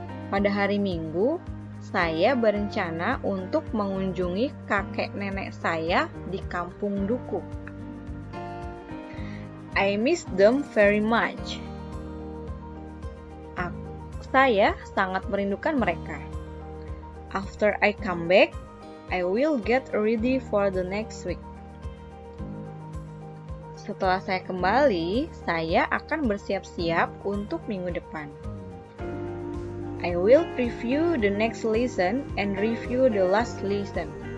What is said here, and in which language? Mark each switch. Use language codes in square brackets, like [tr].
[id] Pada hari Minggu, saya berencana untuk mengunjungi kakek nenek saya di Kampung Dukuh. [en] I miss them very much. [id] Saya sangat merindukan mereka. [en] After I come back, I will get ready for the next week. [id] Setelah saya kembali, saya akan bersiap-siap untuk minggu depan. [en] I will preview the next lesson and review the last lesson.